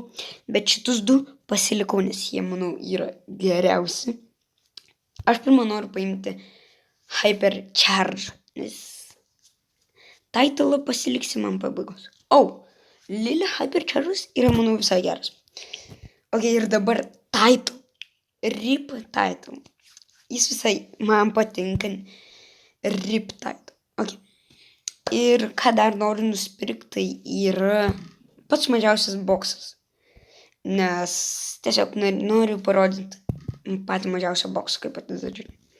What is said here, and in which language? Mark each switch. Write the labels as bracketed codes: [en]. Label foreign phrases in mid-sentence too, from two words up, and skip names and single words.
[lt] Bet šitus 2 pasilikau, nes jie, manau, yra geriausi. Aš pirmą noriu paimti Hypercharge, nes titulą pasiliksi man pabaigos. Lily Hypercharge'as yra, manau, visai geras. Ir dabar [en] title. RIP title. [lt] Jis visai man patinka. Riptide. Okay. Ir ką dar noriu nusipirkti, tai yra pats mažiausias boksas. Nes tiesiog noriu parodyti patį mažiausią boksą, kaip pat žodžiu.